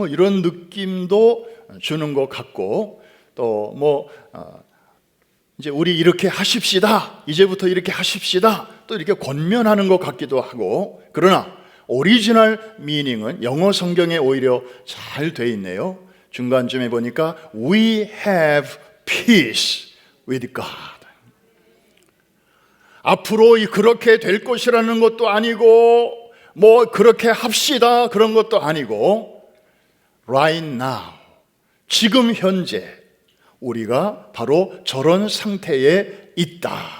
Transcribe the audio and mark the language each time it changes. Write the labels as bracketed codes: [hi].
[ko] 이런 느낌도 주는 것 같고 또 이제 우리 이렇게 하십시다. 이제부터 이렇게 하십시다. 또 이렇게 권면하는 것 같기도 하고 그러나 오리지널 미닝은 영어 성경에 오히려 잘 돼 있네요. 중간쯤에 보니까 [en] We have peace with God. [ko] 앞으로 그렇게 될 것이라는 것도 아니고 그렇게 합시다 그런 것도 아니고 [en] right now, [ko] 지금 현재 우리가 바로 저런 상태에 있다.